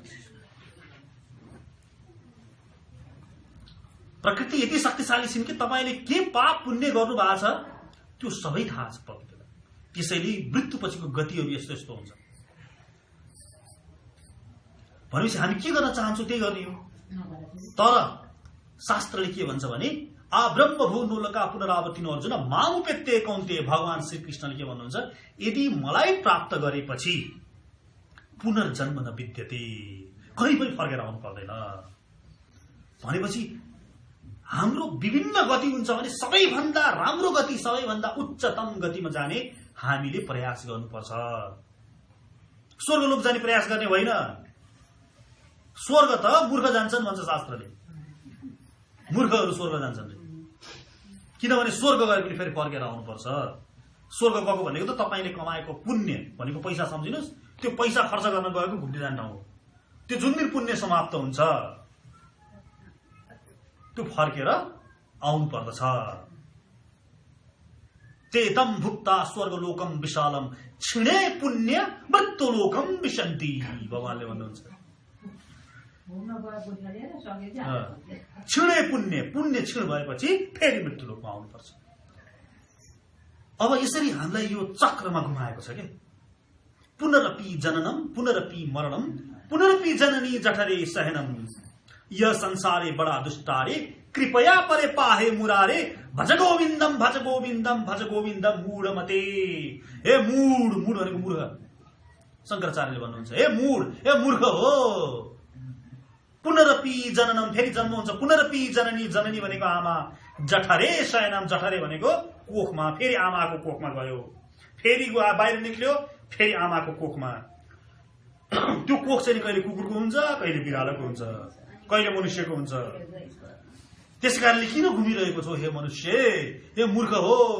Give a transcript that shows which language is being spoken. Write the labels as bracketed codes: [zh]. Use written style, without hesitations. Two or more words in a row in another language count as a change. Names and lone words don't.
[ne] प्रकृति यति शक्तिशाली छिन् कि तपाईले के पाप पुण्य गर्नु भएको छ त्यो सबै थाहा छ प्रकृतिलाई। त्यसैले मृत्युपछिको गतिहरू यस्तो यस्तो हुन्छ। भनेपछि हामी के गर्न चाहन्छौँ त्यही गर्ने हो। तर शास्त्रले के भन्छ भने, [sa] ब्रह्म भुवनोल्लोका पुनरावर्तिनो अर्जुन मामुपेत्ते कौन्तेय, [ne] भगवान श्री कृष्णले के भन्नुहुन्छ, यदि मलाई प्राप्त गरेपछि [sa] पुनर्जन्म न विद्यते, [ne] कहीँ पनि फर्केर आउनु पर्दैन। भनेपछि हाम्रो विभिन्न गति हुन्छ भने सबैभन्दा राम्रो गति, सबैभन्दा उच्चतम गतिमा जाने हामीले प्रयास गर्नुपर्छ। स्वर्गलोक जाने प्रयास गर्ने होइन। स्वर्ग त मूर्ख जान्छन् भन्छ शास्त्रले, मूर्खहरू स्वर्ग जान्छन्। किनभने स्वर्ग गए पनि फेरि फर्केर आउनुपर्छ। स्वर्ग गएको भनेको त तपाईले कमाएको पुण्य भनेको पैसा सम्झिनुस्, त्यो पैसा खर्च गर्न गएको घुम्ने जाने ठाउँ हो। त्यो जुन दिन पुण्य समाप्त हुन्छ त्यो फर्केर आउनु पर्दछ। [sa] चेतम भुक्ता स्वर्गलोकम विशालम क्षिणे पुण्य मृत्युलोकम विशन्ति, [ne] भगवानले भन्नुहुन्छ। [sa] क्षीणे पुण्य, [ne] पुण्य क्षीण भएपछि फेरि मृत्युलोकमा आउनुपर्छ। अब यसरी हामीलाई यो चक्रमा घुमाएको छ के, [sa] पुनरपि जननम पुनरपि मरणम पुनरपि जननी जठरे सहनम यह संसारे बड़ा दुष्टारे कृपया परे पाहे मुरारे भज गोविंदम भज गोविंदम भज गोविंदम मूढ़ मते। [ne] हे मूढ़, मूढ़ भनेको मूर्ख, शंकराचार्यले भन्नुहुन्छ हे मूढ़, हे मूर्ख हो। [sa] पुनरपि जननम, [ne] फेरि जन्म हुन्छ। [sa] पुनरपि जननी, [ne] जननी भनेको आमा। [sa] जठरे शयनम, [ne] जठरे भनेको कोखमा, फेरि आमाको कोखमा गयो, फेरि बाहिर निक्ल्यो, फेरि आमाको कोखमा। त्यो कोख चाहिँ कहिले कुकुरको हुन्छ, कहिले बिरालोको हुन्छ, कहिले मनुष्यको हुन्छ। त्यस कारणले किन घुमिरहेको छौ हे मनुष्य, हे मूर्ख हो।